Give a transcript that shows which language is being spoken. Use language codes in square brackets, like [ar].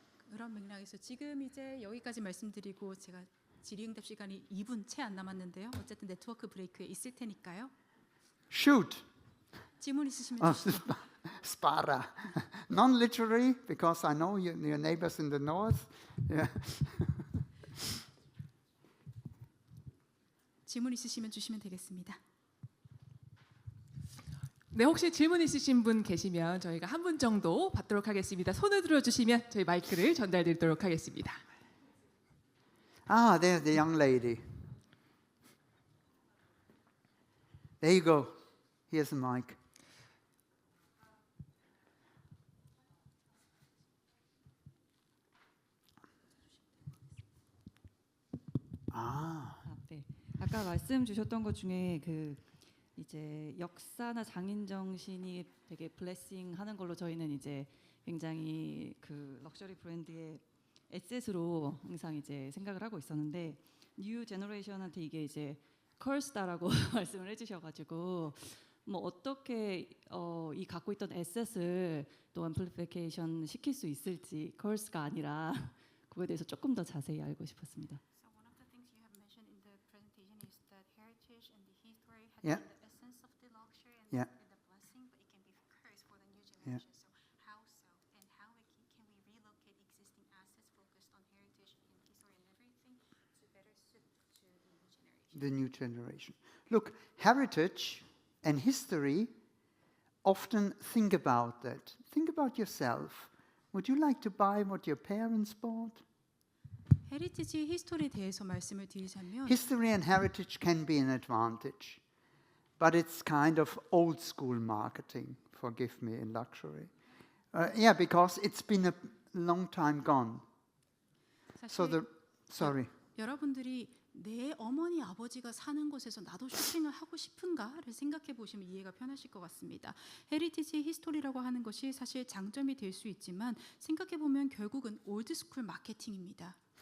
[ko] 그런 맥락에서 지금 이제 여기까지 말씀드리고 제가 질의응답 시간이 2분 채 안 남았는데요. 어쨌든 네트워크 브레이크에 있을 테니까요. [en] Shoot. [ko] 질문 있으시면 주시죠. [it] Spara. [en] Non-literary, because I know your neighbors in the north. Yeah. [ko] 질문 있으시면 주시면 되겠습니다. 네, 혹시 질문 있으신 분 계시면 저희가 한 분 정도 받도록 하겠습니다. 손을 들어주시면 저희 마이크를 전달드리도록 하겠습니다. [en] Ah, there's the young lady. There you go. Here's the mic. [ko] 아까 말씀 주셨던 것 중에 그 이제 역사나 장인 정신이 되게 블레싱 하는 걸로 저희는 이제 굉장히 그 럭셔리 브랜드의 에셋으로 항상 이제 생각을 하고 있었는데 뉴 제너레이션한테 이게 이제 컬스다라고 말씀을 해주셔가지고 뭐 어떻게 이 갖고 있던 에셋을 또 앰플리피케이션 시킬 수 있을지 컬스가 아니라 그거에 대해서 조금 더 자세히 알고 싶었습니다. [en] So one of the things you have mentioned in the presentation is that heritage and the history had Yeah. been the essence of the luxury and Yeah. the blessing, but it can be cursed for the new Yeah. generation. So how so, and how can we relocate existing assets focused on heritage and history and everything to better suit to the new generation? The new generation. Look, heritage and history often think about that. Think about yourself. Would you like to buy what your parents bought? [ko] 헤리티지 히스토리에 대해서 말씀을 드리자면 [en] History and heritage can be an advantage, but it's kind of old school marketing, forgive me, in luxury. Yeah, because it's been a long time gone. So [ko] 사실 [en] sorry. [ko] 여러분들이 내 어머니 아버지가 사는 곳에서 나도 쇼핑을 하고 싶은가를 생각해 보시면 이해가 편하실 것 같습니다. 헤리티지 히스토리라고 하는 것이 사실 장점이 될 수 있지만 생각해 보면 결국은 올드스쿨 마케팅입니다.